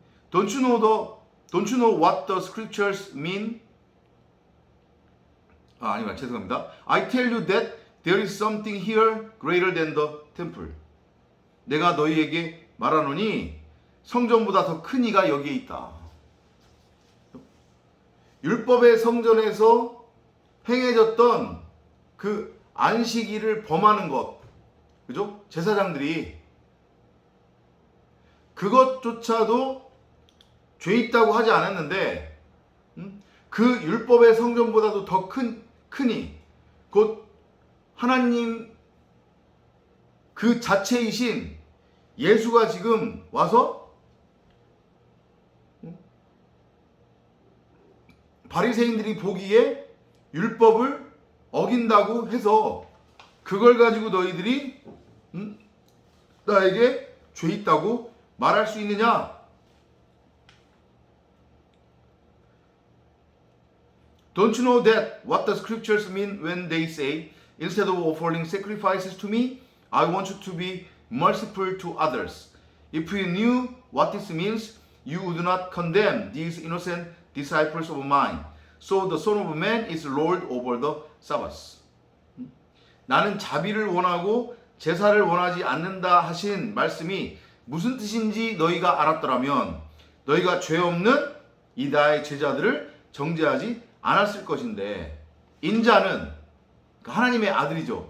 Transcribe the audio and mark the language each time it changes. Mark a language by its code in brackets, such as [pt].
[en] Don't you know what the scriptures mean? [ko] 아니면 죄송합니다. [en] I tell you that there is something here greater than the temple. [ko] 내가 너희에게 말하노니 성전보다 더 큰 이가 여기에 있다. 율법의 성전에서 행해졌던 그 안식일을 범하는 것, 그죠? 제사장들이 그것조차도 죄 있다고 하지 않았는데 그 율법의 성전보다도 더 크니 곧 하나님 그 자체이신 예수가 지금 와서 바리새인들이 보기에 율법을 어긴다고 해서 그걸 가지고 너희들이 나에게 죄 있다고 말할 수 있느냐? [en] Don't you know that what the scriptures mean when they say, instead of offering sacrifices to me, I want you to be merciful to others. If you knew what this means, you would not condemn these innocent disciples of mine. So the Son of Man is Lord over the Sabbath. [ko] 나는 자비를 원하고 제사를 원하지 않는다 하신 말씀이 무슨 뜻인지 너희가 알았더라면 너희가 죄 없는 이 나의 제자들을 정죄하지 않았을 것인데 인자는 하나님의 아들이죠.